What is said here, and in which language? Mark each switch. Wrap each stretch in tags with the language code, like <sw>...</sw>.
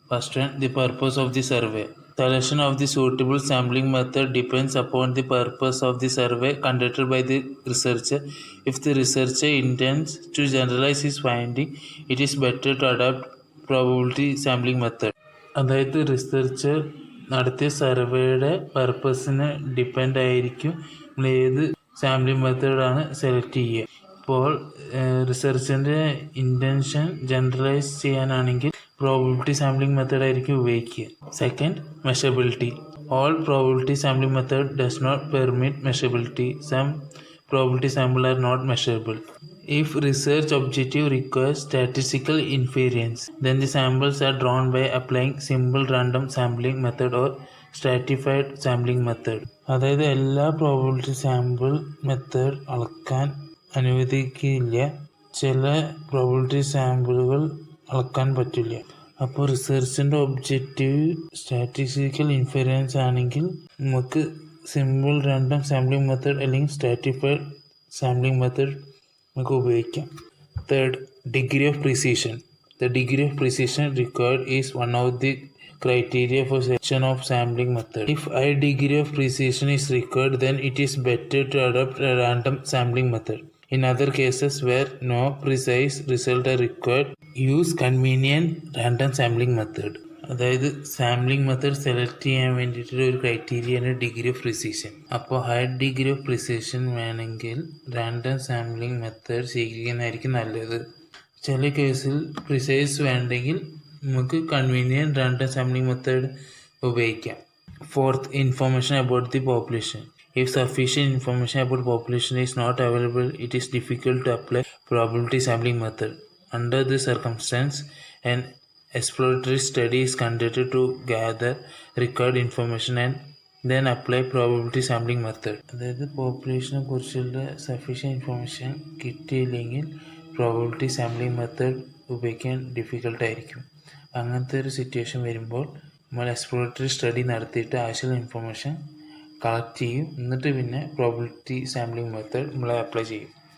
<en>First one, the purpose of the survey. Selection of the suitable sampling method depends upon the purpose of the survey conducted by the researcher. If the researcher intends to generalize his finding, it is better to adopt probability sampling method.</en> <ml>അതായത് researcher നടത്തിയ സർവേയുടെ പർപ്പസിന് depend ആയിരിക്കും നമ്മൾ ഏത് sampling മെത്തേഡാണ് select ചെയ്യുക. ഇപ്പോൾ റിസർച്ചിൻ്റെ ഇൻറ്റൻഷൻ ജനറലൈസ് ചെയ്യാനാണെങ്കിൽ പ്രോബിലിറ്റി സാമ്പിളിംഗ് മെത്തേഡ് ആയിരിക്കും ഉപയോഗിക്കുക.</ml> <en>Second, measurability. All probability sampling method does not permit measurability. Some probability sample are not measurable. If research objective requires statistical inference, then the samples are drawn by applying simple random sampling method or stratified sampling method.</en> <ml>അതായത് എല്ലാ probability sample method അളക്കാൻ അനുവദിക്കില്ല. ചില probability സാമ്പിളുകൾ അളക്കാൻ പറ്റില്ല. അപ്പോൾ റിസർച്ചിൻ്റെ objective statistical inference ആണെങ്കിൽ നമുക്ക് സിമ്പിൾ റാൻഡം സാമ്പിളിംഗ് മെത്തേഡ് അല്ലെങ്കിൽ സ്ട്രാറ്റിഫൈഡ് സാമ്പിളിംഗ് മെത്തേഡ് നമുക്ക് ഉപയോഗിക്കാം.</ml> <en>Third, degree of precision. The degree of precision required is one of the criteria for selection of sampling method. If high degree of precision is required, then it is better to adopt a random sampling method. In other cases where no precise result are required, use convenient random sampling method.</en> <ml>അതായത് sampling method select ചെയ്യാൻ വേണ്ടിയിട്ടുള്ള ഒരു ക്രൈറ്റീരിയയാണ് degree of precision. അപ്പോൾ high degree of precision വേണമെങ്കിൽ random sampling method സ്വീകരിക്കുന്നതായിരിക്കും നല്ലത്. ചില കേസിൽ precise വേണ്ടെങ്കിൽ നമുക്ക് കൺവീനിയൻറ്റ് റാൻഡം സാമ്പിളിംഗ് മെത്തേഡ് ഉപയോഗിക്കാം.</ml> <en>Fourth, information about the population. If sufficient information about population is not available, it is difficult to apply probability sampling method. Under this circumstance, an exploratory study is conducted to gather required information and then apply probability sampling method.</en> <ml>അതായത് പോപ്പുലേഷനെ കുറിച്ചുള്ള sufficient information കിട്ടിയില്ലെങ്കിൽ probability sampling method ഉപയോഗിക്കാൻ ഡിഫിക്കൽട്ടായിരിക്കും. അങ്ങനത്തെ ഒരു situation വരുമ്പോൾ നമ്മൾ exploratory study നടത്തിയിട്ട് ആവശ്യമുള്ള ഇൻഫർമേഷൻ കളക്ട് ചെയ്യും. എന്നിട്ട് പിന്നെ പ്രോബിലിറ്റി സാമ്പിളിംഗ് മെത്തേഡ് നമ്മൾ അപ്ലൈ ചെയ്യും.</ml>